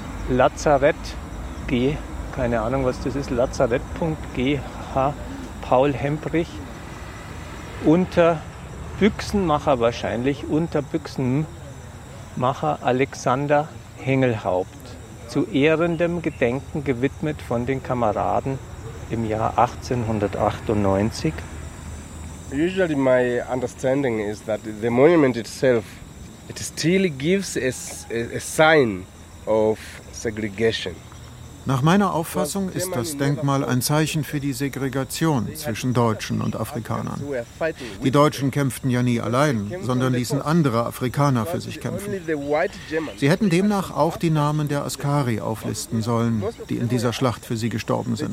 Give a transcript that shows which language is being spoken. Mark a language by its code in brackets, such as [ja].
[de] Lazarett G, keine Ahnung was das ist, Lazarett.gh, Paul Hemprich, Unter Büchsenmacher wahrscheinlich, Unter Büchsenmacher Alexander Hengelhaupt, zu ehrendem Gedenken gewidmet von den Kameraden im Jahr 1898. [en] Usually my understanding is that the monument itself, it still gives a sign of segregation. [de] Nach meiner Auffassung ist das Denkmal ein Zeichen für die Segregation zwischen Deutschen und Afrikanern. Die Deutschen kämpften ja nie allein, sondern ließen andere Afrikaner für sich kämpfen. Sie hätten demnach auch die Namen der Askari auflisten sollen, die in dieser Schlacht für sie gestorben sind.